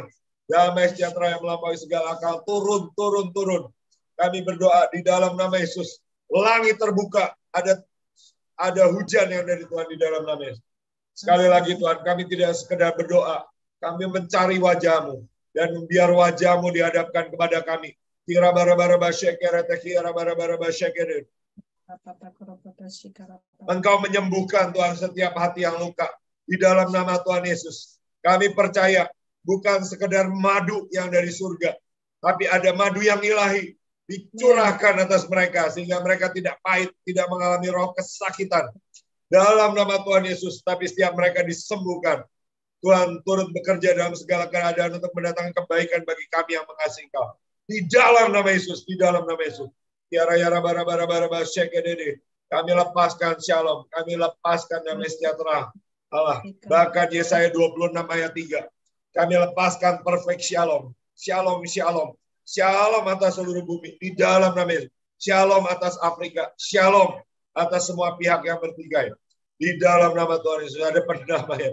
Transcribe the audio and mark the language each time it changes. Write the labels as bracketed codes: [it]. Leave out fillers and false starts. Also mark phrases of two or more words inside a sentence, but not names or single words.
[id] Damai sejahtera yang melampaui segala akal, turun. Kami berdoa di dalam nama Yesus. Langit terbuka, ada hujan yang dari Tuhan di dalam nama Yesus. Sekali lagi Tuhan, kami tidak sekedar berdoa, kami mencari wajah-Mu. Dan biar wajah-Mu dihadapkan kepada kami. Kira bara-bara syekerete, kira bara-bara syekerete. Engkau menyembuhkan Tuhan setiap hati yang luka. Di dalam nama Tuhan Yesus. Kami percaya bukan sekedar madu yang dari surga. Tapi ada madu yang ilahi. Dicurahkan atas mereka. Sehingga mereka tidak pahit. Tidak mengalami roh kesakitan. Dalam nama Tuhan Yesus. Tapi setiap mereka disembuhkan. Tuhan turut bekerja dalam segala keadaan untuk mendatangkan kebaikan bagi kami yang mengasihi Engkau. Di dalam nama Yesus. Di dalam nama Yesus. Tiara-yara bara-bara syekedede. Kami lepaskan shalom. Kami lepaskan damai sejahtera Allah. Bahkan Yesaya 26 ayat 3. Kami lepaskan perfect shalom. Shalom. Shalom atas seluruh bumi. Di dalam nama Yesus. Shalom atas Afrika. Shalom atas semua pihak yang bertikai. Di dalam nama Tuhan Yesus ada perdamaian.